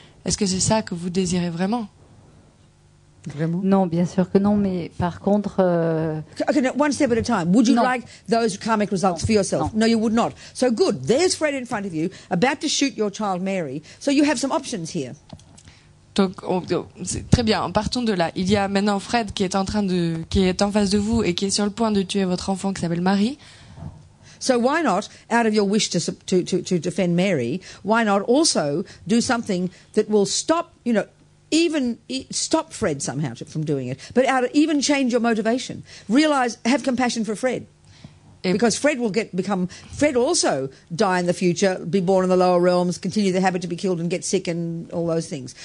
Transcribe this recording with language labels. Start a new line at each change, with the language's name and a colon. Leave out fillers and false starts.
French: Est-ce que c'est ça que vous désirez vraiment? Vraiment? Non, bien sûr que non, mais par contre...
English: Okay, now, one step at a time. Would you No. like those karmic results for yourself? No, you would not. So good. There's Fred in front of you, about to shoot your child Mary. So you have some options here.
French: Donc, c'est très bien. Partons de là. Il y a maintenant Fred qui est en face de vous et qui est sur le point de tuer votre enfant qui s'appelle Marie.
English: So why not, out of your wish to defend Mary, why not also do something that will stop, even stop Fred somehow from doing it, but even change your motivation. Realize, have compassion for Fred. Because Fred will Fred also die in the future, be born in the lower realms, continue the habit to be killed and get sick and all those things.